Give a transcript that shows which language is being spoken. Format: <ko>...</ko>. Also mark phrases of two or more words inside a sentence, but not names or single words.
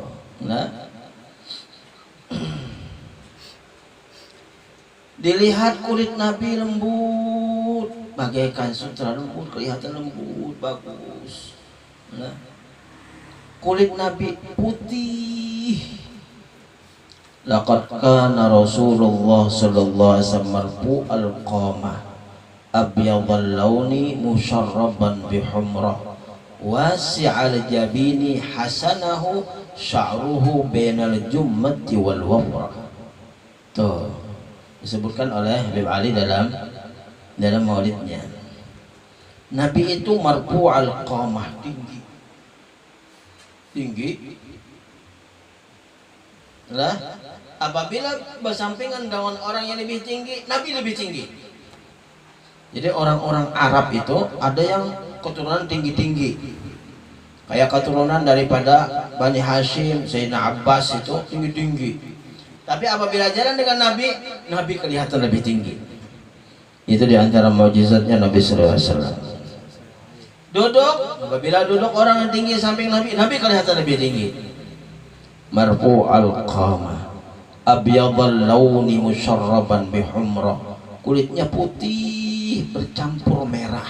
<id>Nah, dilihat kulit Nabi lembut, bagaikan sutra lembut, kelihatan lembut, bagus. Nah, kulit Nabi putih.</id> <ar>لقد كان رسول الله صلى الله عليه وسلم مرفوع القامة أبيض اللون مشربا بحمرة واسع الجبين حسنه شعره بين الجمة والوفرة.</ar> <id>Tuh disebutkan oleh Habib Ali dalam maulidnya. Nabi itu</id> <ar>مرفوع القامة,</ar> <id>tinggi. Lah, apabila bersampingan dengan orang yang lebih tinggi, Nabi lebih tinggi. Jadi orang-orang Arab itu ada yang keturunan tinggi-tinggi, kayak keturunan daripada Bani Hashim, Sayyidina Abbas itu tinggi-tinggi. Tapi apabila jalan dengan Nabi, Nabi kelihatan lebih tinggi. Itu diantara mukjizatnya Nabi</id> <ar>صلى الله عليه وسلم.</ar> <id>Duduk, apabila duduk orang yang tinggi samping Nabi, Nabi kelihatan lebih tinggi.</id> <ar>مرفوع القامة أبيض اللون مشربا بحمرة,</ar> <id>kulitnya putih bercampur merah.</id>